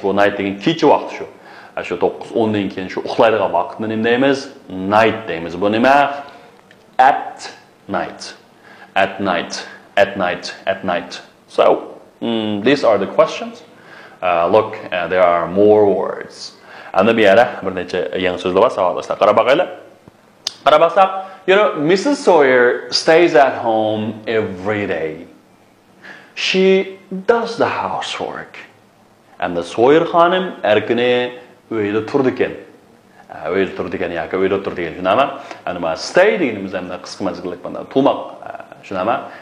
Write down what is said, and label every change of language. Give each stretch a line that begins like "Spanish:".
Uzbek: Bu night degan kecha vaqti shu. Shu 9-10 dan keyin shu uxlaydigan vaqtni nima deymiz? Night deymiz. Bu nima?
English: At night. At night. At night. At night. So, these are the questions. Look, there are more words.
Uzbek: And bir yere bir necha yangi so'zlar bor, savollar. Qarab boqaylik. Qarab boqsak, Mrs.
English: Sawyer stays at home every day. She does the housework. And the Sawyer
Uzbek: xonim har kuni uyda turdi ekan. Uyda turdi ekan yoki uyda turdi ekan. Shunami? Ana stay deganimiz ham qisqa mazgillik bilan turmoq. Shunami?